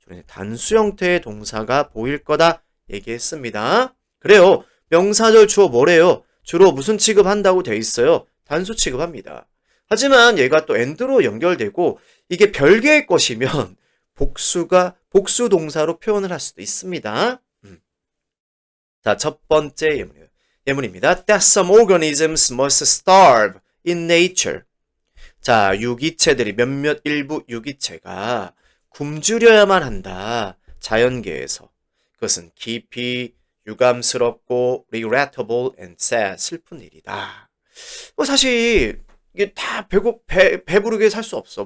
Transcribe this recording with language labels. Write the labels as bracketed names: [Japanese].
[Korean] 단수 형태의 동사가 보일 거다 얘기했습니다. 그래요. 명사절 주어 뭐래요? 주로 무슨 취급한다고 돼 있어요? 단수 취급합니다. 하지만 얘가 또 and로 연결되고 이게 별개의 것이면 복수 동사로 표현을 할 수도 있습니다. 자, 첫 번째 예문입니다. [English] That some organisms must starve in nature. [Korean] 자, 유기체들이 몇몇 일부 유기체가 굶주려야만 한다. 자연계에서. 그것은 깊이 유감스럽고 [English] regrettable and sad [Korean] 슬픈 일이다. 사실 이게 다 배부르게 살 수 없어.